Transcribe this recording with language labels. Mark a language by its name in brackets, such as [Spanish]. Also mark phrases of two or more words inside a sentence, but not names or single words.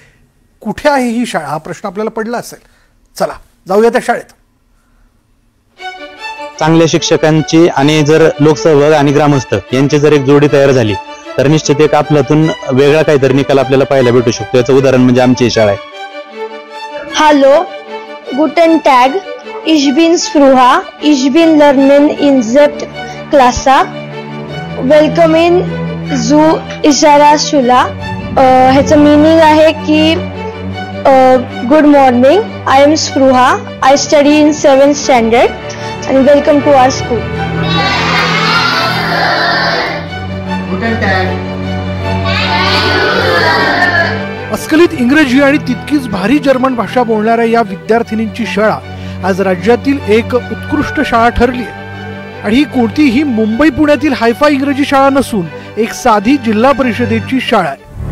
[Marathi] कुठे आहे ही शाळा हा प्रश्न आपल्याला पडला असेल. चला जाऊया त्या शाळेत. चांगल्या शिक्षकांची आणि जर लोकसहभाग आणि ग्रामस्थ यांची जर एक जोडी तयार झाली तर निश्चित एक आपल्यातून वेगळा काहीतरी निकाल आपल्याला पाहायला भेटू शकतो. याचं उदाहरण म्हणजे आमची शाळा आहे. [German] Hallo, guten Tag. Ich bin Spruha. Ich bin lernen in Zept Klasse. Willkommen zu Ishara Shula. [Marathi] ह्याचं मीनिंग आहे की [English] good morning. I am Spruha. I study in 7th standard and welcome to our school. [Marathi] अस्खलित इंग्रजी आणि तितकीच भारी जर्मन भाषा बोलणाऱ्या या विद्यार्थिनींची शाळा आज राज्यातील एक उत्कृष्ट शाळा ठरली आहे. आणि ही कोणतीही मुंबई पुण्यातील हायफाय इंग्रजी शाळा नसून एक साधी जिल्हा परिषदेची शाळा आहे.